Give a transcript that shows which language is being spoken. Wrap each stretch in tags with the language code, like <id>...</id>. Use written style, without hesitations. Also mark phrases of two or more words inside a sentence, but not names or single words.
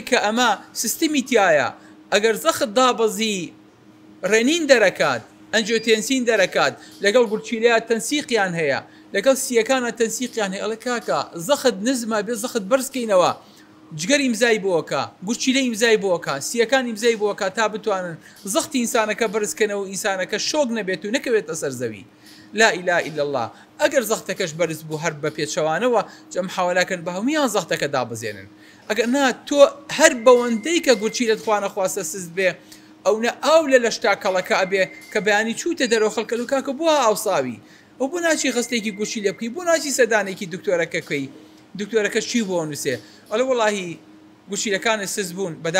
<ckb>کە ئەمە سیستمی تایە ئەگەر زەخت دابەزی ڕێنین دەرەکات ئەنجیۆتێنسین دەرەکات لەگەڵ گورچیلەیە تەنسیقیان هەیە لەگەڵ سیەکانە تەنسیقیان هەیە ئەڵێ کاکە زەخت نزمە بێ زەخت بەرزکەینەوە جگەر ئیمزای بۆکە گورچیلە ئیمزای بۆکە سیەکان ئیمزای بۆکە تا بتوانن زەختی ئینسانەکە بەرزکەنەوە ئینسانەکە شۆک نەبێت و نەکەوێتە سەر زەوی</ckb> <ar>لا إله إلا الله</ar> <ckb>ئەگەر زەختەکەش بەرز بوو هەر بە پێچەوانەوە جەم حاوەلاکەن بە هەمویان زەختەکە دابزێنن ئەگەر نا تۆ هەر بەوەندەی کە گورچیلەت خوانە خواستە سست بێ ئەو نە ئاو لە لەشتاکەڵەکە ئەبێ کە بەیانی چوتە دەرەوە خەڵکە و کاکە بووە ئاوساوی ئەو بۆ ناچی خستێکی گورچیلە بکەی بۆ ناچی سەدانێکی دکتۆرەکەکەی دکتۆرەکە چی بۆ نووسێ ئەڵێ وەڵاهی گورچیلەکانی سز بوون</ckb>